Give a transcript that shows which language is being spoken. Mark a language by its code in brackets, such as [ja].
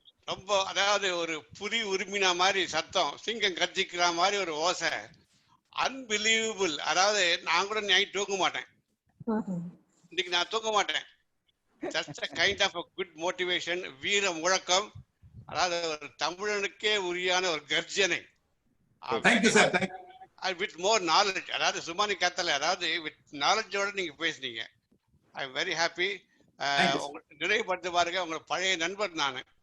[ta] ரொம்ப அதாவது ஒரு புலி உரிமைனா மாதிரி சத்தம், சிங்கம் கர்ஜிக்கிற மாதிரி ஒரு ஓசை, அன்பிலீவபிள். அதாவது நான் கூட நைட் தூங்க மாட்டேன். இன்னைக்கு நான் தூங்க மாட்டேன். [en] just a kind of a good motivation. [ta] வீர முழக்கம், அதாவது ஒரு தமிழனுக்கே உரியான ஒரு கர்ஜனை. [en] Thank you sir. With more knowledge, [ta] அதாவது சும்மா நீ கத்தல, அதாவது வித் நாலேஜோட நீங்க பேசுனீங்க. [en] I am very happy. [ta] நிறைவுபடுத்த பாருங்க, உங்க பழைய நண்பர் நானு.